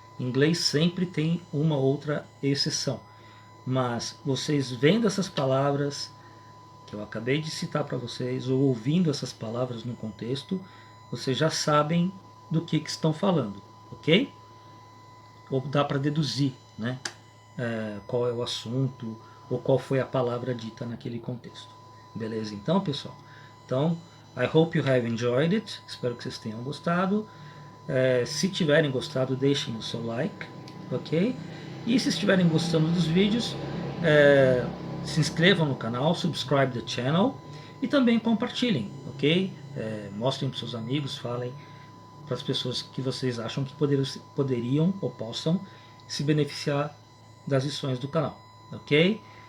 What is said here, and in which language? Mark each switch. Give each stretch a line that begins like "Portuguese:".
Portuguese: Em inglês sempre tem uma outra exceção. Mas vocês vendo essas palavras que eu acabei de citar para vocês, ou ouvindo essas palavras no contexto, vocês já sabem do que estão falando, ok? Ou dá para deduzir, né? Qual é o assunto ou qual foi a palavra dita naquele contexto. Beleza então, pessoal?
English: Então, I hope you have enjoyed it.
Portuguese: Espero que vocês tenham gostado. Se tiverem gostado, deixem o seu like, ok? E se estiverem gostando dos vídeos, se inscrevam no canal,
English: subscribe the channel
Portuguese: e também compartilhem, ok? Mostrem para seus amigos, falem para as pessoas que vocês acham que poderiam ou possam se beneficiar das lições do canal, ok?